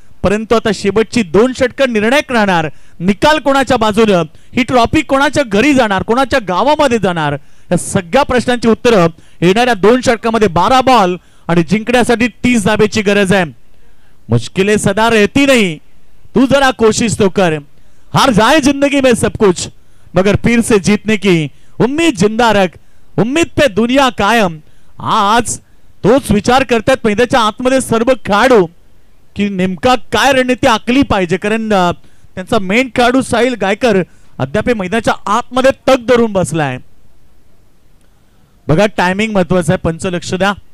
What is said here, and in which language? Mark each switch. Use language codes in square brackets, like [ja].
[mr] परंतु आता शेवटची 2 षटकं निर्णायक राहणार. निकाल कोणाच्या बाजूने, ही ट्रॉफी कोणाच्या घरी जाणार, कोणाच्या गावामध्ये जाणार, या सगळ्या प्रश्नांची उत्तरं येणाऱ्या 2 षटकामध्ये. 12 बॉल आणि जिंकण्यासाठी 30 धावेची गरज आहे. [hi] मुश्किलें सदा रहती नहीं, तू जरा कोशिश तो कर, हार जाए जिंदगी में सब कुछ मगर फिर से जीतने की उम्मीद जिंदा रख, उम्मीद पे दुनिया कायम. [mr] आज तोच विचार करतात मैदानाच्या आतमध्ये सर्व खेळाडू की नेमका काय रणनीती आखली पाहिजे, कारण त्यांचा मेन खेळाडू साहिल गायकर अद्याप मैदानाच्या आतमध्ये तग धरून बसलाय. बघा टायमिंग महत्वाचा आहे, पंच लक्ष द्या.